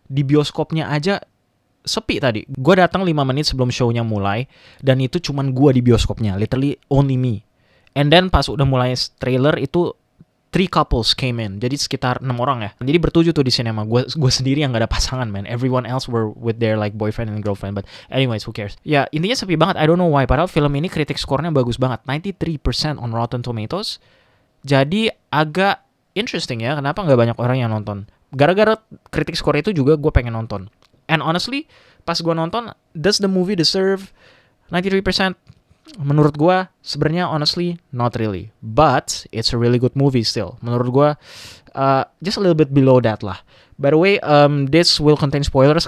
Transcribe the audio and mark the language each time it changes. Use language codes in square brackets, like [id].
[id] Di bioskopnya aja sepi tadi. Gue datang 5 menit sebelum show-nya mulai, dan itu cuman gue di bioskopnya, [en] literally only me. And then [id] pas udah mulai trailer itu [en] 3 couples came in. [id] Jadi sekitar 6 orang ya. Jadi bertujuh tuh di sinema. Gue sendiri yang gak ada pasangan, man. [en] Everyone else were with their like boyfriend and girlfriend. But anyways, who cares? [id] Ya, intinya sepi banget. [en] I don't know why. [id] Padahal film ini kritik skornya bagus banget. 93% on Rotten Tomatoes. Jadi agak interesting ya. Kenapa gak banyak orang yang nonton? Gara-gara kritik skor itu juga gue pengen nonton. [en] And honestly, [id] pas gue nonton, [en] does the movie deserve 93%? [id] Menurut gue sebenarnya [en] honestly not really, but it's a really good movie still. [id] Menurut gue [en] just a little bit below that lah. By the way, this will contain spoilers.